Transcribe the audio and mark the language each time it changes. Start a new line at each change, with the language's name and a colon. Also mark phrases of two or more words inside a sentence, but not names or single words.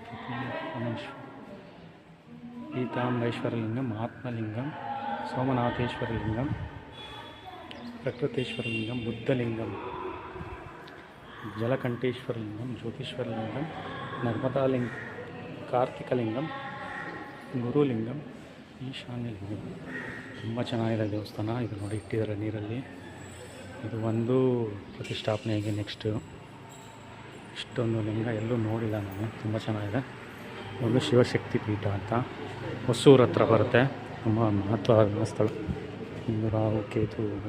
Kannada: ಪೀತಾಂಬೈಶ್ವರಲಿಂಗಂ, ಆತ್ಮಲಿಂಗಂ, ಸೋಮನಾಥೇಶ್ವರಲಿಂಗಂ, ಪ್ರಕೃತೇಶ್ವರಲಿಂಗಂ, ಬುದ್ಧಲಿಂಗಂ, ಜಲಕಂಠೇಶ್ವರಲಿಂಗಂ, ಜ್ಯೋತಿಶ್ವರಲಿಂಗಂ, ನರ್ಮದಾಲಿಂಗಂ, ಕಾರ್ತಿಕಲಿಂಗಂ, ಗುರುಲಿಂಗಂ, ಈಶಾನ್ಯಲಿಂಗಂ. ತುಂಬ ಚೆನ್ನಾಗಿದೆ ದೇವಸ್ಥಾನ. ಇದು ನೋಡಿ ಇಟ್ಟಿದ್ದಾರೆ ನೀರಲ್ಲಿ. ಇದು ಒಂದು ಪ್ರತಿಷ್ಠಾಪನೆಯಾಗಿ ನೆಕ್ಸ್ಟು ಇಷ್ಟೊಂದು ಲಿಂಗ ಎಲ್ಲೂ ನೋಡಿಲ್ಲ ನಾನು. ತುಂಬ ಚೆನ್ನಾಗಿದೆ. ಒಂದು ಶಿವಶಕ್ತಿ ಪೀಠ ಅಂತ ಹೊಸೂರು ಹತ್ರ ಬರುತ್ತೆ. ತುಂಬ ಮಹತ್ವವಾದ ಸ್ಥಳ. ಒಂದು ರಾಹು ಕೇತು.